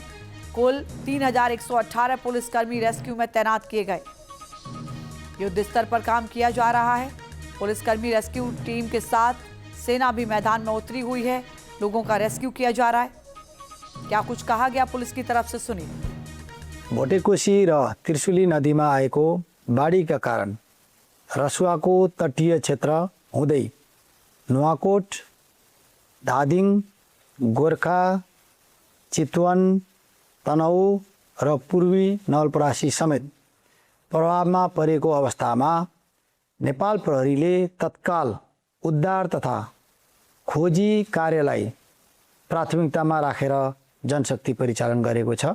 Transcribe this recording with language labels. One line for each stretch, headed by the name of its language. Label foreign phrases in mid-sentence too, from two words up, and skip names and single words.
Hindi: कुल 3118 पुलिसकर्मी रेस्क्यू में तैनात किए गए। युद्ध स्तर पर काम किया जा रहा है। पुलिसकर्मी रेस्क्यू टीम के साथ सेना भी मैदान में उतरी हुई है। लोगों का रेस्क्यू किया जा रहा है। क्या कुछ कहा गया पुलिस की तरफ से, सुनिए।
Nepali: भोटेकोशी र त्रिशुली नदीमा आएको बाढीका कारण रसुवाको तटीय क्षेत्र हुँदै नुवाकोट, धादिङ, गोर्खा, चितवन, तनहु र पूर्वी नवलपरासी समेत प्रभावमा परेको अवस्थामा नेपाल प्रहरीले तत्काल उद्धार तथा खोजी कार्यलाई प्राथमिकतामा राखेर जनशक्ति परिचालन गरेको छ।